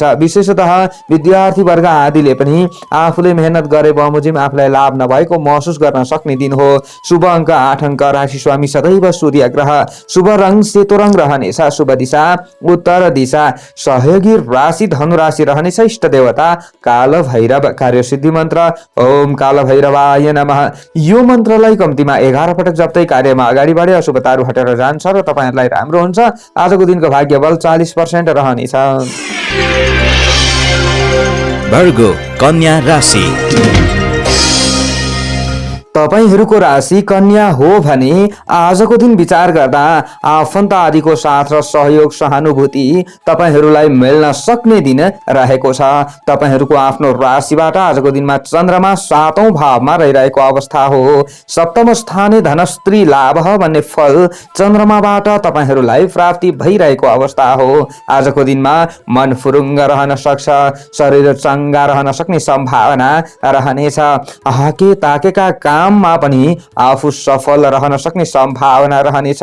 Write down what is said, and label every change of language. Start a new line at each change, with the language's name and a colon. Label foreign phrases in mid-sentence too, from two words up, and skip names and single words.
Nepali: विशेषतः विद्यार्थी वर्ग आदिले पनि आफूले मेहनत गरे बमोजिम आफूलाई लाभ नभएको महसुस गर्न सक्ने दिन हो। शुभ अङ्क 8 अङ्क, राशि स्वामी सदैव सूर्य ग्रह, शुभ रङ सेतो रङ रहनेछ, शुभ दिशा उत्तर दिशा, सहयोगी राशि धनु राशि रहनेछ, इष्ट देवता काल भैरव, कार्यसिद्धि मन्त्र
Sanskrit: ओम काल भैरवाय नमः।
Nepali: यो मन्त्रलाई कम्तीमा 11 पटक जप्दै कार्यमा अगाडि बढे अशुभताहरू हटेर जान्छ र तपाईँहरूलाई राम्रो हुन्छ। आजको दिनको भाग्य बल 40% रहनेछ। भर्गो कन्या राशि। तपाईहरूको राशि कन्या हो भने आजको दिन विचार गर्दा आफन्त आदिको साथ र सहयोग सहानुभूति तपाईहरूलाई मिल्न सक्ने दिन रहेको छ। तपाईहरूको आफ्नो राशिबाट आजको दिनमा चन्द्रमा 7औं भावमा रहिरहेको अवस्था हो।
Sanskrit: सप्तम स्थाने धनस्त्री लाभ
Nepali: भन्ने फल चन्द्रमाबाट तपाईहरूलाई प्राप्ति भइरहेको अवस्था हो। आजको दिनमा मन फुरुङ्ग रहन सक्छ, शरीर चङ्गा रहन सक्ने सम्भावना रहनेछ। हाके ताकेका काममा पनि आफू सफल रहन सक्ने सम्भावना रहनेछ।